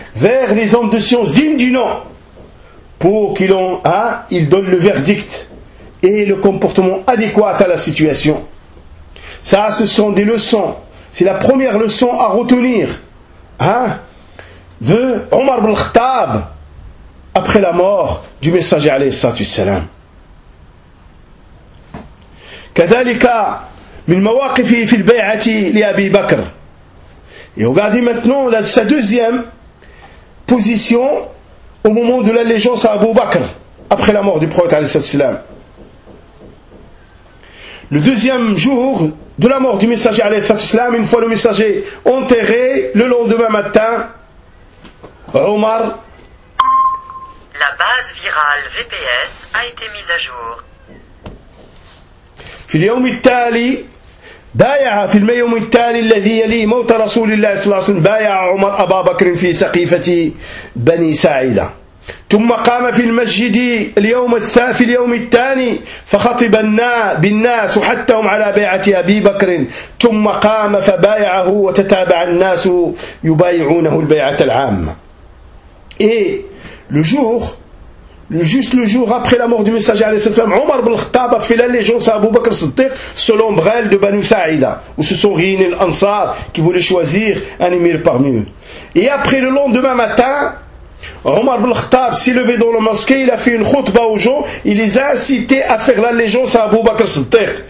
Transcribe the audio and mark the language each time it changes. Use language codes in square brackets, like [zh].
[fr] Vers les hommes de science dignes du nom, pour qu'ils ils donnent le verdict et le comportement adéquat à la situation. Ça, ce sont des leçons. C'est la première leçon à retenir. veut Omar ibn Khattab après la mort du messager alayhi salatu wassalam. [ar] كذلك من مواقفه في البيعة لأبي بكر. [fr] Et regardez maintenant la, sa deuxième position au moment de l'allégeance à Abu Bakr après la mort du prophète alayhi salatu wassalam. Le deuxième jour de la mort du messager alayhi salatu wassalam, une fois le messager enterré, le lendemain matin, Omar. La base virale VPS a été mise à jour. [ar] في اليوم التالي بايع في اليوم التالي الذي يلي موت رسول الله صلى الله عليه وسلم بايع عمر أبا بكر في سقيفة بني ساعدة ثم قام في المسجد اليوم في اليوم الثاني فخطب بالناس وحثهم على بيعة أبي بكر ثم قام فبايعه وتتابع الناس يبايعونه البيعة العامة. [fr] Et le jour, juste le jour après la mort du messager alayhi salatu wassalam, Omar ibn Khattab a fait l'allégeance à Abu Bakr Siddiq selon Brel de Banu Sa'ida, où se sont réunis les Ansar qui voulaient choisir un émir parmi eux. Et après, le lendemain matin, Omar ibn Khattab s'est levé dans la mosquée, il a fait une khutba aux gens, il les a incités à faire l'allégeance à Abu Bakr Siddiq.